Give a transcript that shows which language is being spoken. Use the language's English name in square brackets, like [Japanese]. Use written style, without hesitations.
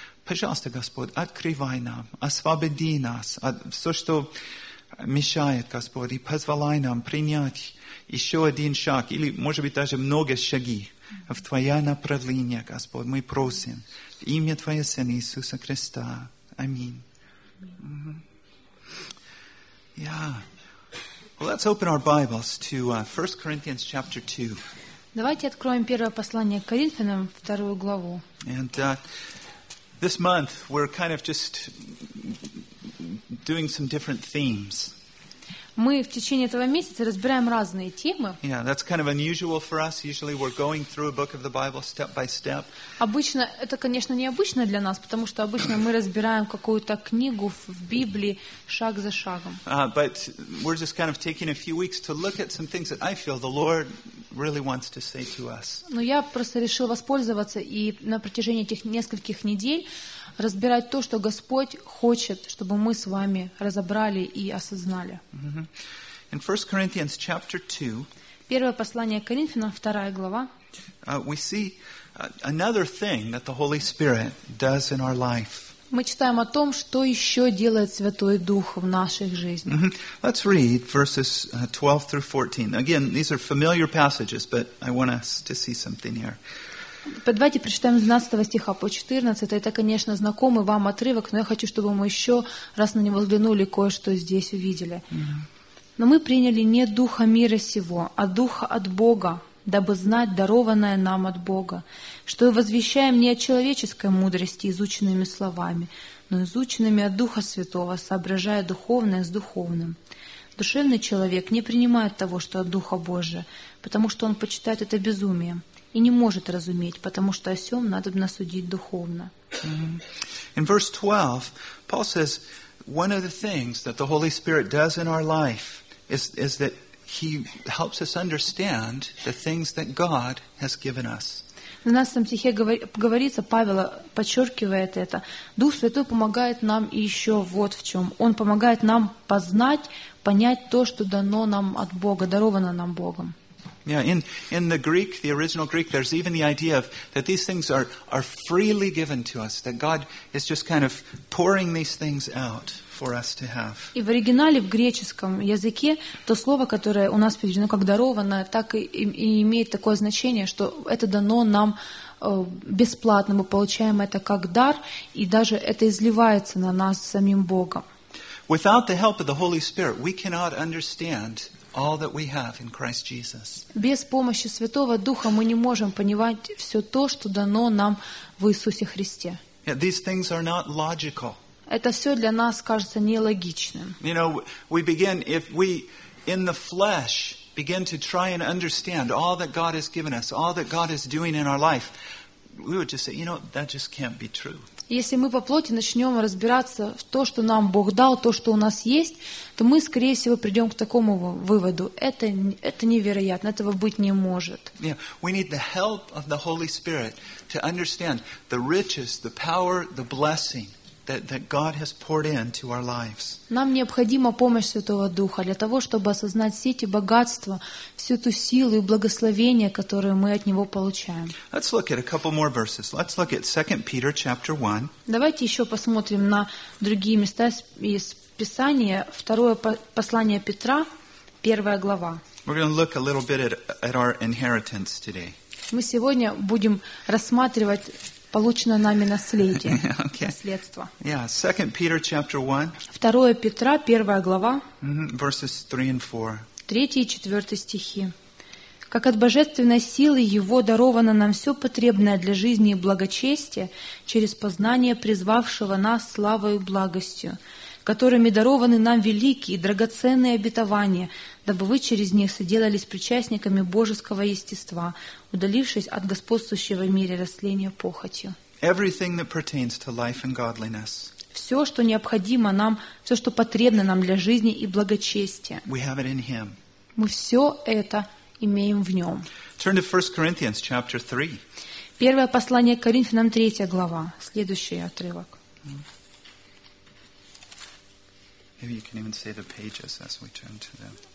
[Russian] Пожалуйста, Господь, открывай нам, освободи нас от всего, что мешает, Господь, и позволяй нам принять еще один шаг, или, может быть, даже много шаги в Твое направление, Господь. Мы просим в имя Твоего Сына Иисуса Христа. [English] Аминь. Mm-hmm. Yeah. Well, let's open our Bibles to 1 Corinthians chapter 2. [Russian] Давайте откроем первое послание к Коринфянам, вторую главу. [English] And this month we're kind of just doing some different themes. [Russian] Мы в течение этого месяца разбираем разные темы. [English] Yeah, that's kind of unusual for us. Usually we're going through a book of the Bible step by step. [Russian] Обычно это, конечно, необычно для нас, потому что обычно мы разбираем какую-то книгу в Библии шаг за шагом. [English] But we're just kind of taking a few weeks to look at some things that I feel the Lord really wants to say to us. [Russian] Но я просто решил воспользоваться и на протяжении этих нескольких недель разбирать то, что Господь хочет, чтобы мы с вами разобрали и осознали. [English] Mm-hmm. In 1 Corinthians chapter 2, [Russian] первое послание к Коринфянам, вторая глава, [English] we see another thing that the Holy Spirit does in our life. [Russian] Мы читаем о том, что еще делает Святой Дух в наших жизнях. [English] Mm-hmm. Let's read verses 12 through 14. Again, these are familiar passages, but I want us to see something here. [Russian] Давайте прочитаем с 12 стиха по 14. Это, конечно, знакомый вам отрывок, но я хочу, чтобы мы еще раз на него взглянули, кое-что здесь увидели. Но мы приняли не духа мира сего, а духа от Бога, дабы знать дарованное нам от Бога, что и возвещаем не о человеческой мудрости изученными словами, но изученными от Духа Святого, соображая духовное с духовным. Душевный человек не принимает того, что от Духа Божия, потому что он почитает это безумием. И не может разуметь, потому что о сём надобно судить духовно. [English] In verse 12, Paul says one of the things that the Holy Spirit does in our life is that he helps us understand the things that God has given us. [Russian] В 12 стихе говорится, Павел подчеркивает это. Дух Святой помогает нам еще вот в чем. Он помогает нам познать, понять то, что дано нам от Бога, даровано нам Богом. [English] Yeah, in the Greek, the original Greek, there's even the idea of that these things are freely given to us, that God is just kind of pouring these things out for us to have. [Russian] И в оригинале в греческом языке то слово, которое у нас переведено как даровано, так и имеет такое значение, что это дано нам бесплатно, мы получаем это как дар, и даже это изливается на нас самим Богом. [English] Without the help of the Holy Spirit, we cannot understand all that we have in Christ Jesus. [Russian] Без помощи Святого Духа мы не можем понимать все то, что дано нам в Иисусе Христе. [English] Yeah, these things are not logical. [Russian] Это все для нас кажется нелогичным. [English] You know, we begin, if we in the flesh begin to try and understand all that God has given us, all that God is doing in our life, we would just say, you know, that just can't be true. [Russian] Если мы по плоти начнем разбираться в то, что нам Бог дал, то, что у нас есть, то мы, скорее всего, придем к такому выводу. Это невероятно, этого быть не может. [English] Yeah, we need the help of the Holy Spirit to understand the riches, the power, the blessing that God has poured into our lives. [Russian] Нам необходима помощь Святого Духа для того, чтобы осознать все эти богатства, всю ту силу и благословение, которое мы от Него получаем. [English] Let's look at a couple more verses. Let's look at 2 Peter chapter 1. [Russian] Давайте еще посмотрим на другие места из Писания. Второе послание Петра, первая глава. [English] We're going to look a little bit at our inheritance today. [Russian] Мы сегодня будем рассматривать получено нами наследие. [English] Okay. [Russian] Наследство. [English] Yeah, 2 Peter chapter 1. [Russian] 2 Петра, 1 глава. [English] Verses 3 and 4. [Russian] 3 и 4 стихи. «Как от божественной силы Его даровано нам все потребное для жизни и благочестия через познание призвавшего нас славою и благостью, которыми дарованы нам великие и драгоценные обетования, дабы вы через них соделались причастниками божеского естества, удалившись от господствующего в мире растления похотью». [English] Everything that pertains to life and godliness. [Russian] Все, что необходимо нам, все, что потребно нам для жизни и благочестия. [English] We have it in Him. [Russian] Мы все это имеем в Нем. [English] Turn to 1 Corinthians chapter 3. [Russian] Первое послание к Коринфянам, 3 глава, следующий отрывок. [English] Maybe you can even say the pages as we turn to them.